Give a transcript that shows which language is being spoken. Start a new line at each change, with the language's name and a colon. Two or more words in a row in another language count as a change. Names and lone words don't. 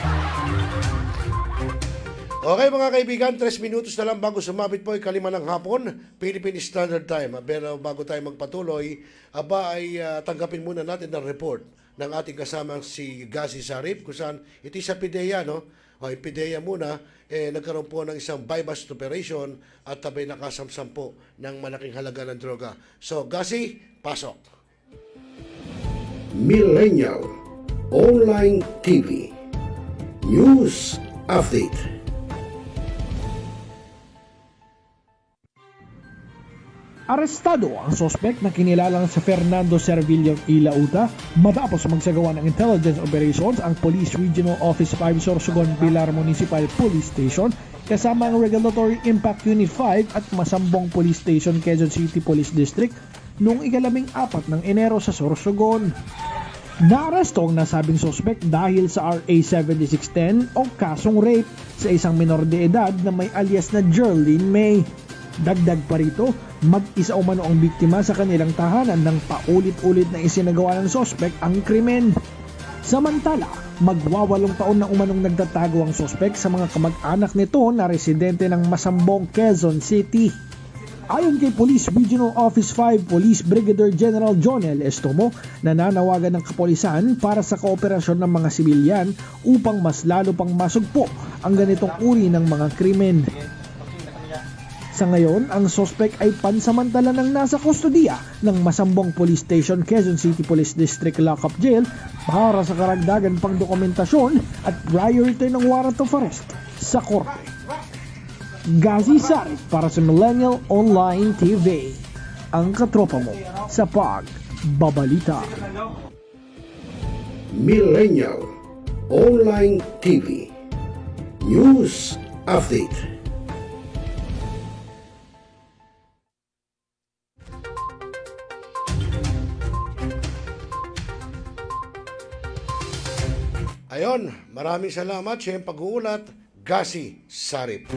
Filipino: Okay mga kaibigan, 3 minutos na lang bago sumabit po ay 5 ng hapon, Philippine Standard Time. Pero bago tayo magpatuloy, tanggapin muna natin ang report ng ating kasamang si GHAZI Sarip, kung saan ito sa PDEA, no? PDEA muna, nagkaroon po ng isang
English: buy-bust operation
Filipino: at tabay nakasamsam po ng malaking halaga ng droga. So, GHAZI, pasok. Millennial Online TV News Update. Arestado ang sospek na kinilalang sa Fernando Servillo Ilauta matapos magsagawa ng
English: intelligence operations
Filipino: ang Police Regional Office 5 Sorsogon Pilar Municipal Police Station kasama ang Regulatory Impact Unit 5 at Masambong Police Station Quezon City Police District noong 14 ng Enero sa Sorsogon. Naaresto ang nasabing sospek dahil sa RA 7610 o kasong rape sa isang
Spanish: minor de edad
Filipino: na may alias na Jerlyn May. Dagdag pa rito, mag-isa umano ang biktima sa kanilang tahanan nang paulit-ulit na isinagawa ng sospek ang krimen. Samantala, magwawalong taon na umanong nagtatago ang sospek sa mga kamag-anak nito na residente ng Masambong, Quezon City. Ayon kay Police Regional Office 5 Police Brigadier General Jonel Estomo, nananawagan ng kapulisan para sa kooperasyon ng mga sibilyan upang mas lalo pang masugpo ang ganitong uri ng mga krimen. Sa ngayon, ang sospek ay pansamantala nang nasa kustodiya ng Masambong Police Station, Quezon City Police District Lockup Jail para sa karagdagan pang dokumentasyon at priority ng
English: warrant of arrest
Filipino: sa korte. GHAZI Sarip para sa Millennial Online TV, ang katropa mo sa pagbabalita. Millennial Online TV News Update. Ayon, maraming salamat sa iyong pag-uulat, GHAZI Sarip.